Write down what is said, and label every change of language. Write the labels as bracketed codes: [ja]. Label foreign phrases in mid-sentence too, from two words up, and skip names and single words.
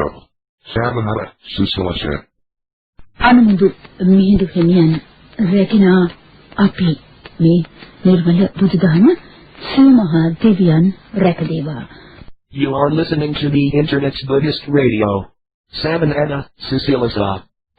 [si] Savanada, Susilasa. අනුමුදු මිහිඳු හිමියන් රැකිනා අපි මේ නිර්මල බුදුදහම සීමහා දෙවියන් රැකදේවා. [en] You are listening to the Internet's Buddhist Radio. [si] Savanada, Susilasa.